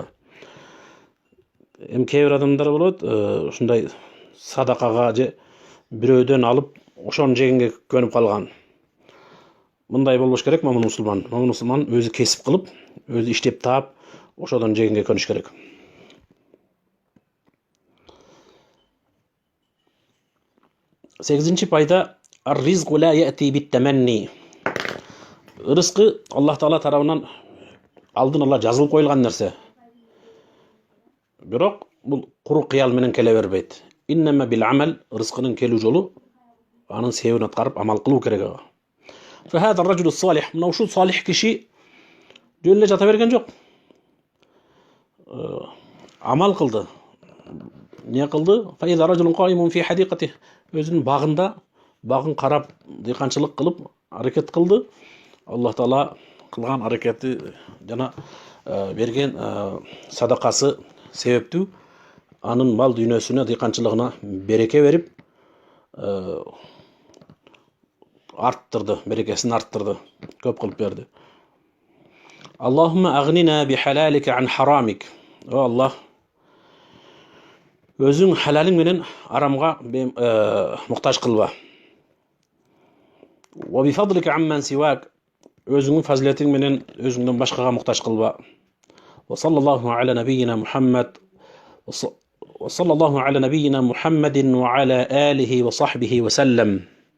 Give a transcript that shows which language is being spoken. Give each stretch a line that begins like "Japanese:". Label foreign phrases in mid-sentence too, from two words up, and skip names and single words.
Kyrgyz: Эми кээ бир адамдар болот, ушундай садакага же бирөөдөн алып ошону жегенге көнүп калган. Мындай болбош керек момун мусулман. Момун мусулман өзү кесип кылып, өзү иштеп таап, ошодон жегенге көнүш керек. Сегизинчи пайда
Arabic: الرزق لا يأتي بالتمني.
Kyrgyz: Рызкы Аллах Таала тарабынан алдын ала жазылып коюлган нерсе. Бирок бул куру кыял менен келе бербейт.
Arabic: إنما بالعمل,
Kyrgyz: рызкынын келүү жолу анын себебин аткарып амал кылуу керек ага.
Arabic: فهذا الرجل الصالح,
Kyrgyz: мына ушул салих киши жөн эле жата берген жок. Амал кылды. Не кылды?
Arabic: فإذا رجل قائم في حديقته,
Kyrgyz: өзүнүн багында багын карап, дыйканчылык кылып аракет кылды. Аллах Таала кылган аракети жана берген садақасы себептүү анын мал дүйнөсүнө, дыйканчылыгына береке берип, арттырды, берекесин арттырды, көп кылып берди.
Arabic: اللهم أغننا بحلالك عن حرامك.
Kyrgyz: О Аллах, өзүң халалың менен арамга муктаж кылба.
Arabic: وبفضلك عمن سواك.
Kyrgyz: Өзүңүн фазилетиң менен өзүңдөн башкага муктаж кылба.
Arabic: وصلى الله على نبينا محمد. وصلى الله على نبينا محمد وعلى آله وصحبه وسلم.